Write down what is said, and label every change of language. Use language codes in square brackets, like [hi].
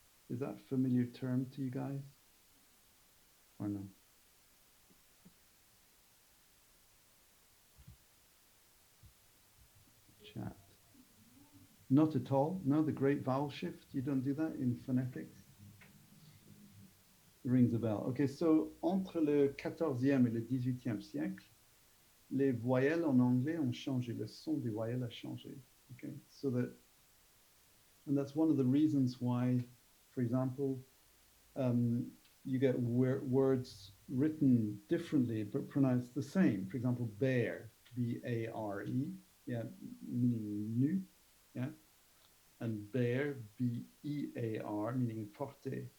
[en] Is that a familiar term to you guys, or no? Chat. Not at all. No, the Great Vowel Shift. You don't do that in phonetics. Rings a bell. [fr] Okay, so entre le 14e et le 18e siècle, les voyelles en anglais ont changé. Le son des voyelles a changé. [en] Okay, and that's one of the reasons why, for example, you get words written differently but pronounced the same. For example, bear, B-A-R-E, yeah, meaning nu, yeah, and bear, B-E-A-R, meaning porter,